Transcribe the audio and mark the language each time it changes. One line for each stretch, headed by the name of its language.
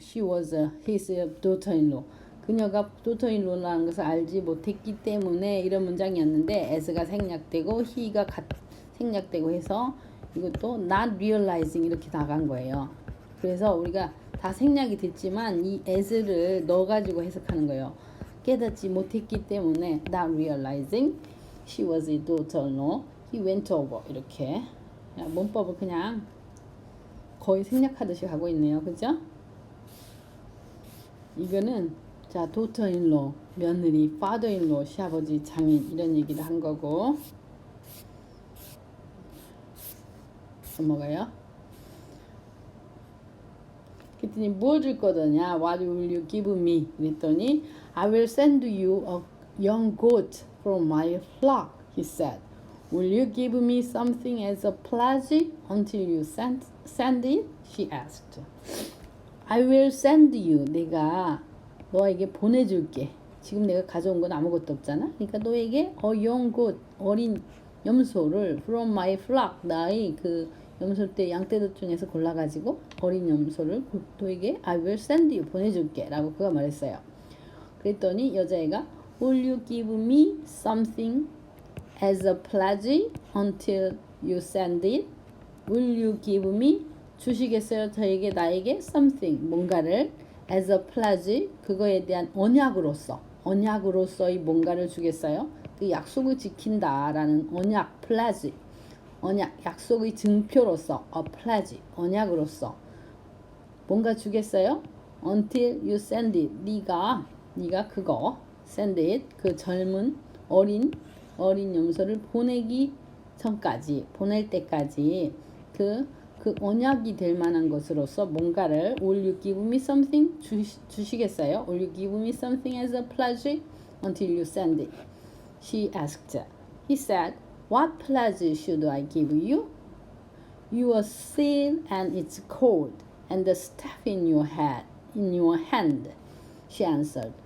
English: She was his daughter-in-law.
Korean: 그녀가 daughter-in-law라는 것을 알지 못했기 때문에 이런 문장이었는데 as가 생략되고 he가 생략되고 해서 이것도
English: not realizing
Korean: 이렇게 나간 거예요. 그래서 우리가 다 생략이 됐지만 이 as를 넣어가지고 해석하는 거예요. 깨닫지 못했기 때문에
English: not realizing she was his daughter-in-law. He went over.
Korean: 이렇게 문법을 그냥 거의 생략하듯이 하고 있네요. 그죠? 이거는 자, daughter-in-law, 며느리, father-in-law, 시아버지, 장인 이런 얘기를 한 거고. 넘어가요. 그랬더니 뭘 줄 거더냐?
English: What will you give me? 그랬더니 I will send you a young goat from my flock, he said. Will you give me something as a pledge until you send it? She asked. I will send you.
Korean: 내가 너에게 보내줄게. 지금 내가 가져온 건 아무것도 없잖아. 그러니까 너에게 a young goat, 어린 염소를
English: from my flock,
Korean: 나의 그 염소떼 양떼들 중에서 골라가지고 어린 염소를 너에게
English: I will send you,
Korean: 보내줄게 라고 그가 말했어요. 그랬더니 여자애가
English: Will you give me something as a pledge until you send it? Will you give me?
Korean: 주시겠어요? 저에게 나에게 something, 뭔가를
English: as a pledge,
Korean: 그거에 대한 언약으로서의 뭔가를 주겠어요? 그 약속을 지킨다라는 언약, pledge, 언약, 약속의 증표로서 a pledge, 언약으로서 뭔가 주겠어요?
English: Until you send it,
Korean: 네가 그거 send it, 그 젊은 어린 염소를 보내기 전까지, 보낼 때까지 그 언약이 될 만한 것으로서 뭔가를
English: Will you give me something?
Korean: 주시겠어요?
English: Will you give me something as a pledge until you send it? She asked. He said, What pledge should I give you? Your seal and it's cold, and the staff in your hand, she answered.